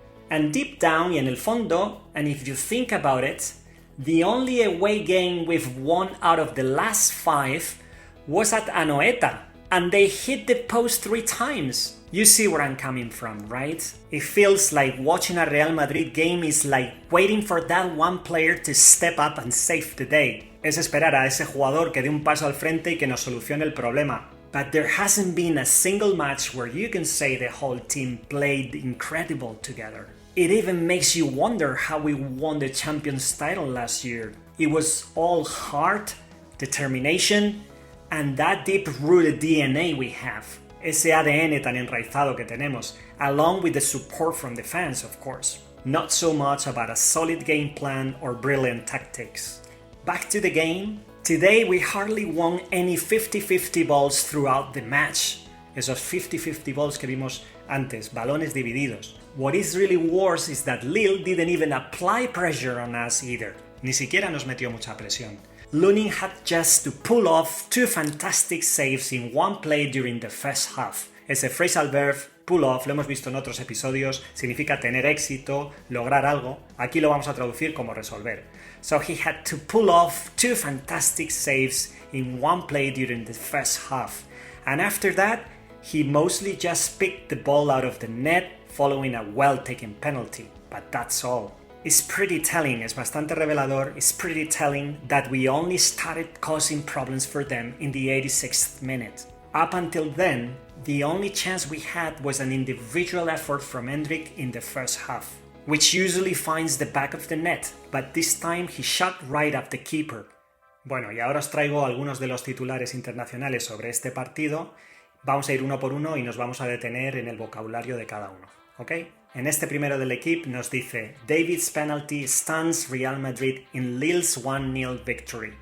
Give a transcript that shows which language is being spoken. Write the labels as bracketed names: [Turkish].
[English] And deep down [Spanish] y en el fondo, [English] and if you think about it, the only away game we've won out of the last 5 was at Anoeta, and they hit the post 3 times. You see where I'm coming from, right? It feels like watching a Real Madrid game is like waiting for that one player to step up and save the day. [Spanish] Es esperar a ese jugador que dé un paso al frente y que nos solucione el problema. [English] But there hasn't been a single match where you can say the whole team played incredible together. It even makes you wonder how we won the Champions title last year. It was all heart, determination, and that deep-rooted DNA we have. [Spanish] Ese ADN tan enraizado que tenemos, [English] along with the support from the fans, of course. Not so much about a solid game plan or brilliant tactics. Back to the game. Today we hardly won any 50-50 balls throughout the match. [Spanish] Esos 50-50 balls que vimos antes, balones divididos. [English] What is really worse is that LILE didn't even apply pressure on us either. [Spanish] Ni siquiera nos metió mucha presión. [English] Lunin had just to pull off 2 fantastic saves in one play during the first half. [Spanish] Ese phrasal verb, pull off, lo hemos visto en otros episodios, significa tener éxito, lograr algo. Aquí lo vamos a traducir como resolver. [English] So he had to pull off 2 fantastic saves in one play during the first half. And after that, he mostly just picked the ball out of the net following a well-taken penalty. But that's all. It's pretty telling, [Spanish] es bastante revelador, [English] it's pretty telling that we only started causing problems for them in the 86th minute. Up until then, the only chance we had was an individual effort from Hendrik in the first half. which usually finds the back of the net, but this time he shot right at the keeper. [Spanish] Bueno, y ahora os traigo algunos de los titulares internacionales sobre este partido. Vamos a ir uno por uno y nos vamos a detener en el vocabulario de cada uno, ¿ok? En este primero del equipo nos dice [English] David's penalty stuns Real Madrid in Lille's 1-0 victory.